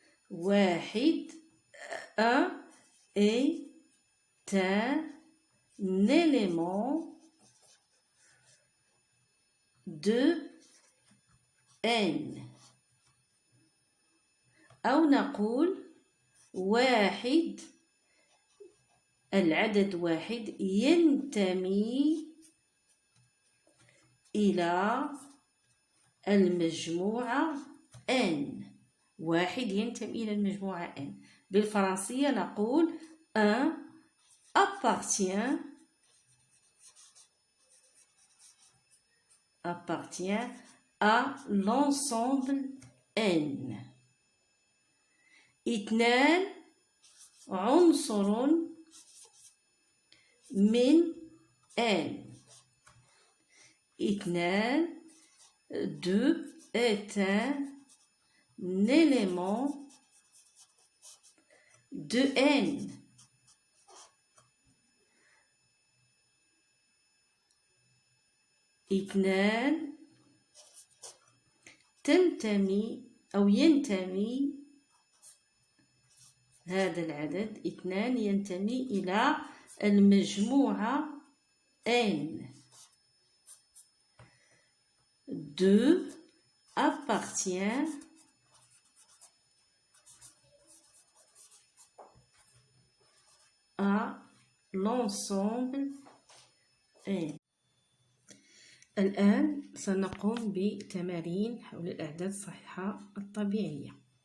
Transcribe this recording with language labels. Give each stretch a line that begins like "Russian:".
Arabic: واحد
French: un est un élément de N.
Arabic: أو نقول واحد العدد واحد ينتمي إلى المجموعة N. واحد ينتمي إلى المجموعة N. بالفرنسية نقول
French: un appartient à l'ensemble N.
Arabic: اثنان عنصر من N. اثنان
French: deux est un élément de N.
Arabic: اثنان تنتمي أو ينتمي هذا العدد اثنان ينتمي إلى المجموعة N.
French: deux appartient à l'ensemble N.
Arabic: الآن سنقوم بتمارين حول الأعداد الصحيحة الطبيعية.